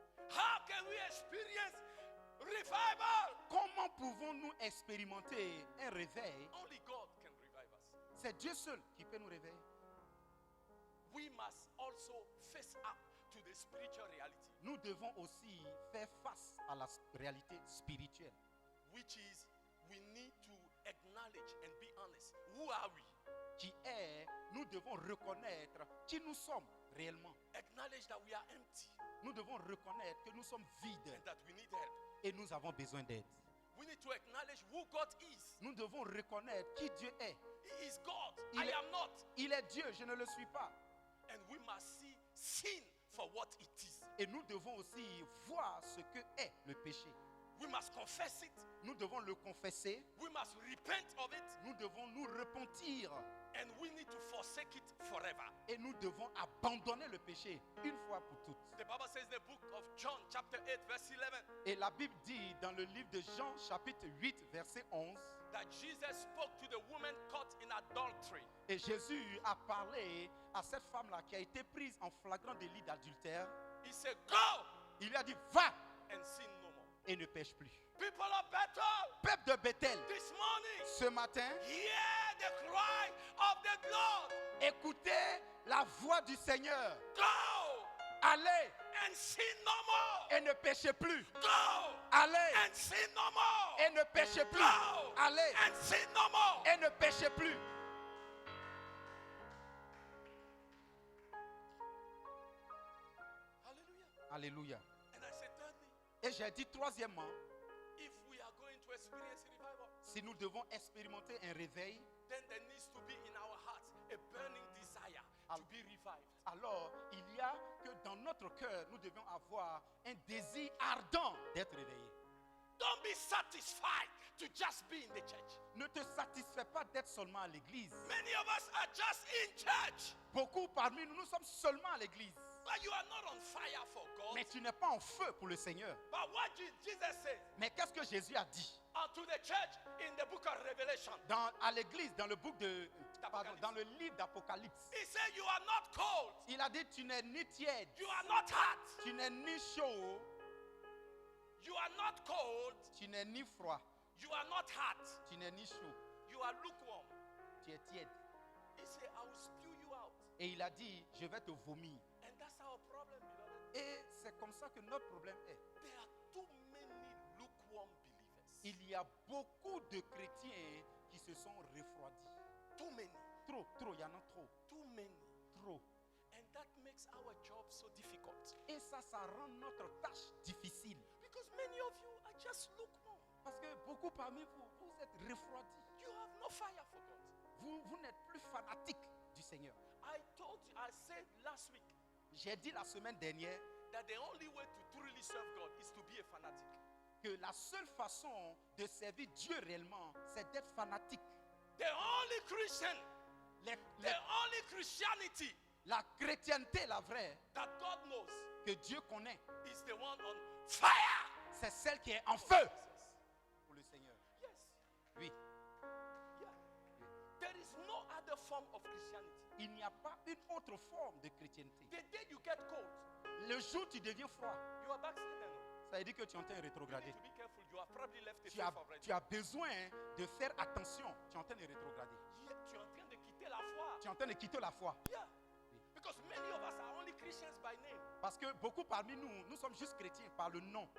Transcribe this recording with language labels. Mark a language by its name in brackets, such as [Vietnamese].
[English] How can we experience revival? [French] Comment pouvons-nous expérimenter un réveil? [English] Only God can revive us. [French] C'est Dieu seul qui peut nous réveiller. [English] we must also face up to the spiritual reality, [French] nous devons aussi faire face à la réalité spirituelle, [English] which is we need to acknowledge and be honest. Who are we? [French] qui est, nous devons reconnaître qui nous sommes réellement. [English] Acknowledge that we are empty [French] Nous devons reconnaître que nous sommes vides [English] and that we need help. [French] et nous avons besoin d'aide. [English] We need to acknowledge who God is. [French] Nous devons reconnaître qui Dieu est. [English] He is God. [French] Il [English] I [French] est- [English] am not. [French] Il est Dieu, je ne le suis pas. [English] And we must see sin for what it is. [French] Et nous devons aussi voir ce que est le péché. [English] We must confess it. [French] Nous devons le confesser. [English] We must repent of it. [French] Nous devons nous repentir. [English] And we need to forsake it forever. [French] Et nous devons abandonner le péché une fois pour toutes. [English] The Bible says in the book of John, chapter 8, verse 11, [French] Et la Bible dit dans le livre de Jean, chapitre 8, verset 11, [English] that Jesus spoke to the woman caught in adultery. [French] et Jésus a parlé à cette femme-là qui a été prise en flagrant délit d'adultère. [English] He said, go [French] Il lui a dit, va [English] and sin no more. [French] et ne pêche plus. [English] People of Bethel, [French] Peuple de Bethel, [English] this morning, [French] ce matin, [English] hear the cry of the Lord. [French] écoutez la voix du Seigneur. [English] Go [French] Allez [English] and sin no more. [French] et ne péchez plus. [English] Go [French] Allez [English] and sin no more. [French] et ne péchez plus. [English] Go [French] Allez [English] and sin no more. [French] et ne péchez plus. [English] Hallelujah. [French] Alléluia. [English] And I said, thirdly, [French] Et j'ai dit troisièmement, [English] if we are going to experience revival, [French] si nous devons expérimenter un réveil, [English] then there needs to be in our hearts a burning desire to be revived. [French] alors il y a que dans notre cœur, nous devons avoir un désir ardent d'être réveillés. [English] Don't be satisfied to just be in the church. [French] Ne te satisfais pas d'être seulement à l'église. [English] Many of us are just in church, [French] Beaucoup parmi nous, nous sommes seulement à l'église. [English] but you are not on fire for God. [French] Mais tu n'es pas en feu pour le Seigneur. [English] But what Jesus says [French] Mais qu'est-ce que Jésus a dit [English] unto the church in the book of Revelation, [French] à l'église, dans le dans le livre d'Apocalypse? [English] he said, you are not cold, [French] Il a dit, tu n'es ni tiède, [English] you are not hot, [French] tu n'es ni chaud, [English] you are not cold, [French] tu n'es ni froid, [English] you are not hot, [French] tu n'es ni chaud, [English] you are lukewarm. [French] tu es tiède. [English] He said, I will spew you out. [French] Et il a dit, je vais te vomir. [English] And that's our problem, beloved. [French] Et c'est comme ça que notre problème est. [English] There are too many lukewarm believers. [French] Il y a beaucoup de chrétiens qui se sont refroidis. [English] Too many. [French] Trop, il y en a trop, [English] Too many. [French] trop. [English] And that makes our job so difficult. [French] Et ça rend notre tâche difficile. [English] Because many of you are just lukewarm. [French] Parce que beaucoup parmi vous, vous êtes refroidis. [English] You have no fire for God. [French] Vous n'êtes plus fanatiques du Seigneur. [English] I said last week [French] J'ai dit la semaine dernière [English] that the only way to truly serve God is to be a fanatic. [French] que la seule façon de servir Dieu réellement, c'est d'être fanatique. [English] The only Christian, [French] Les- [English] the [French] les- [English] only Christianity [French] la chrétienté, la vraie, [English] that God knows [French] que Dieu connaît, [English] is the one on fire. [French] c'est celle qui est en feu pour le Seigneur. [English] Yes. [French] Oui. [English] Yeah. There is no other form of Christianity. [French] Il n'y a pas une autre forme de chrétienté. [English] The day you get cold, [French] Le jour où tu deviens froid, [English] you are backslidden. [French] ça veut dire que tu es en train de [English] You [French] rétrograder. [English] need to be careful. You have probably left the [French] Tu as, [English] faith already. [French] tu as besoin de faire attention. Tu es en train de rétrograder. Yeah, tu es en train de quitter la foi. Tu es en train de quitter la foi. [English] Yeah. Because many of us are only Christians by name, [French] Parce que beaucoup parmi nous, nous sommes juste chrétiens par le nom.